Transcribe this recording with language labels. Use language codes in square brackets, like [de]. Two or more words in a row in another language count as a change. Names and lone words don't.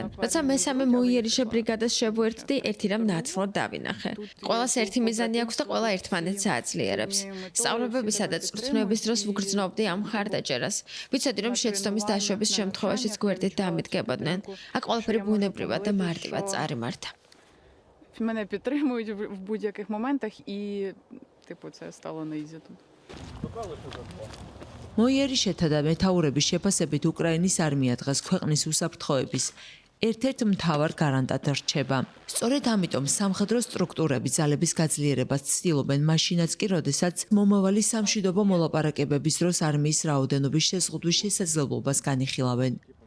[ka] როცა მესამე მოიერიშე ბრიგადას შევუერთდი, ერთი რამ ნაცვლად დავინახე. ყველას ერთი მიზანი აქვს და ყველა ერთმანეთს აძლიერებს. სწავლებებისა და წვრთნების დროს ვგრძნობდი ამ მხარდაჭერას. ვიცოდი, რომ შეცდომის დაშვების შემთხვევაშიც გვერდით დამიდგებოდნენ. აქ ყველაფერი ბუნებრივად და მარტივად წარიმართა. [uk] Мене підтримують в будь-яких моментах і це стало на ізі тут. [ka] მოიერიშეთა და მეთაურების შეფასებით უკრაინის არმია დღეს ქვეყნის უსაფრთხოების ერთ-ერთ მთავარ გარანტად რჩება. სწორედ ამიტომ სამხედრო სტრუქტურები ძალების გაძლიერებას ცდილობენ მაშინაც კი, როდესაც მომავალი სამშვიდობო მოლაპარაკებების დროს არმიის რაოდენობის შეზღუდვის შესაძლებლობას განიხილავენ.